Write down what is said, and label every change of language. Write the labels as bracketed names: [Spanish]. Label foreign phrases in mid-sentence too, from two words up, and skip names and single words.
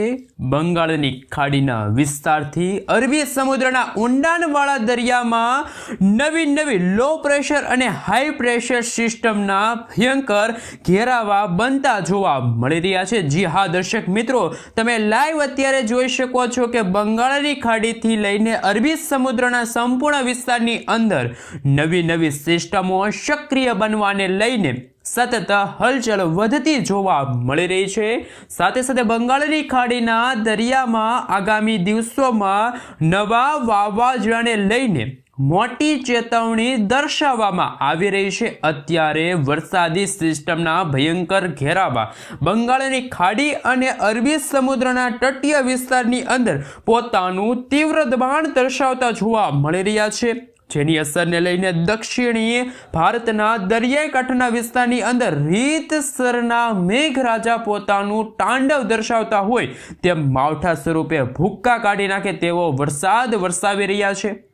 [Gujarati] બંગાળની ખાડીના વિસ્તારથી અરબી સમુદ્રના ઊંડાણવાળા દરિયામાં નવી [English] low pressure [Gujarati] અને [English] high pressure [Gujarati] સિસ્ટમના ભયંકર ઘેરાવા બનતા જોવા મળી રહ્યા છે। જી હા દર્શક મિત્રો, તમે લાઈવ અત્યારે જોઈ શકો છો કે બંગાળની ખાડીથી લઈને અરબી સમુદ્રના સંપૂર્ણ વિસ્તારની અંદર નવી સિસ્ટમો સક્રિય બનવાને લઈને સતત હલચલ વધતી જોવા મળી રહી છે। સાથે સાથે બંગાળની ખાડીના દરિયામાં આગામી દિવસોમાં નવા વાવાઝોડાને લઈને મોટી ચેતવણી દર્શાવવામાં આવી રહી છે। અત્યારે વરસાદી સિસ્ટમના ભયંકર ઘેરાવા બંગાળની ખાડી અને અરબી समुद्રના તટીય વિસ્તારની અંદર પોતાનું તીવ્ર દબાણ દર્શાવતા જોવા મળી રહ્યા છે, જેની અસરને લઈને દક્ષિણીય ભારતના દરિયાઈ કાંઠાના વિસ્તારની અંદર રીતસરના મેઘરાજા પોતાનું તાંડવ દર્શાવતા હોય તેમ માવઠા સ્વરૂપે ભૂક્કા કાઢી નાખે તેવો વરસાદ વરસાવી રહ્યા છે।